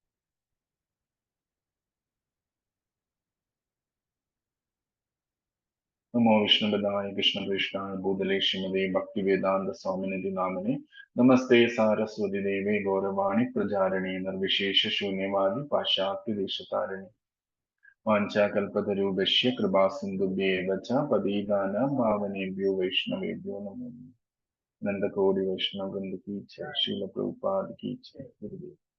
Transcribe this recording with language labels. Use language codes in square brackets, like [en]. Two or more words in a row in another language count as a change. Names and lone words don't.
[sa] നമോ വിഷ്ണുപദായ കൃഷ്ണകൃഷ്ണായ ഭൂതലേ ശ്രീമതേ ഭക്തിവേദാന്ത സ്വാമിനിധി നാമിനെ നമസ്തേ സാരസ്വതി ദേവേ ഗൗരവാണി പ്രചാരണേ നിർവിശേഷ ശൂന്യവാദി പാശ്ചാത്യ ദേശതാരിണി വാഞ്ചാകൽപതരൂപശ്യ കൃപാസിന്ധുഭ്യേവ ച പതീതാനാം പാവനേഭ്യോ വൈഷ്ണവേഭ്യോ നമോ നമഃ. നന്ദകോടി വൈഷ്ണവ വൃന്ദ കീ ജയ. ശ്രീല പ്രഭുപാദ കീ ജയ. ഗുരുദേവ്.